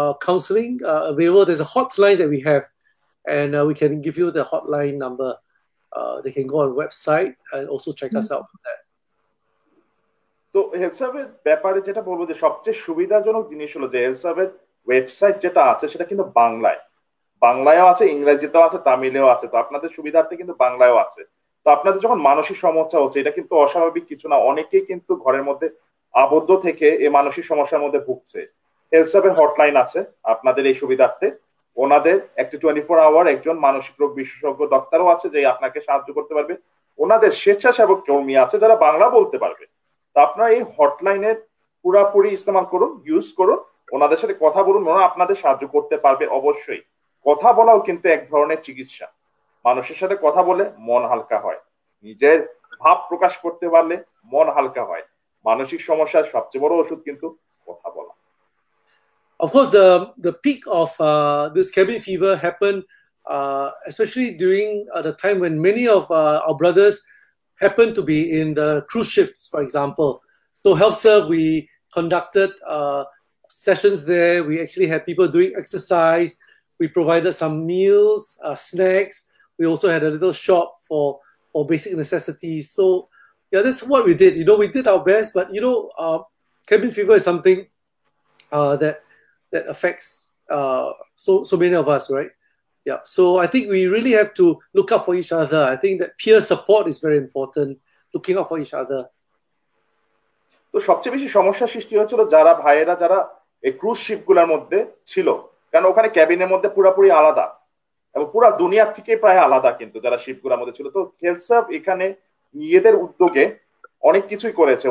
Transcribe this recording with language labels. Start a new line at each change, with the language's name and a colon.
English: Counseling available. There's a hotline that we have, and we can give you the hotline number. They can go on the website and also check us out for that.
Bangla: তো হেলথসার্ভের ব্যাপারে যেটা বলবো যে সবচেয়ে সুবিধাজনক জিনিস হলো যে হেলথসার্ভের ওয়েবসাইট যেটা আছে সেটা কিন্তু বাংলায়ও আছে, ইংরেজিতেও আছে, তামিলেও আছে। তো আপনাদের সুবিধার্থে কিন্তু বাংলায়ও আছে। তো আপনাদের যখন মানসিক সমস্যা হচ্ছে, এটা কিন্তু অস্বাভাবিক কিছু না। অনেকেই কিন্তু ঘরের মধ্যে আবদ্ধ থেকে এই মানসিক সমস্যার মধ্যে ভুগছে। হেলথসার্ভের হটলাইন আছে আপনাদের এই সুবিধার্থে। ওনাদের একটা 24 আওয়ার একজন মানসিক রোগ বিশেষজ্ঞ ডাক্তারও আছে যে আপনাকে সাহায্য করতে পারবে। ওনাদের স্বেচ্ছাসেবক কর্মী আছে যারা বাংলা বলতে পারবে। তো আপনারা এই হটলাইনের পুরাপুরি ইস্তেমাল করুন, ইউজ করুন, ওনাদের সাথে কথা বলুন, ওনারা আপনাদের সাহায্য করতে পারবে অবশ্যই। কথা বলাও কিন্তু এক ধরনের চিকিৎসা। মানুষের সাথে কথা বলে মন হালকা হয়, নিজের ভাব প্রকাশ করতে পারলে মন হালকা হয়। মানসিক সমস্যার সবচেয়ে বড় ওষুধ কিন্তু কথা বলা।
English: Of course, the peak of this cabin fever happened, especially during the time when many of our brothers happened to be in the cruise ships, for example. So HelpServe, we conducted sessions there. We actually had people doing exercise. We provided some meals, snacks. We also had a little shop for basic necessities. So yeah, that's what we did. We did our best, but cabin fever is something that affects so many of us, right? Yeah. So I think we really have to look out for each other. I think that peer support is very important, looking out for each other.
Bangla: তো সবচেয়ে বেশি সমস্যা সৃষ্টি হয়েছিল যারা এই cruise শিপগুলোর মধ্যে ছিল, কারণ ওখানে ক্যাবিনের মধ্যে পুরোপুরি আলাদা এবং পুরো দুনিয়া থেকে প্রায় আলাদা কিন্তু যারা শিপগুলোর মধ্যে ছিল। তো হেলথসার্ভ এখানে নিজেদের উদ্যোগে অনেক কিছুই করেছে।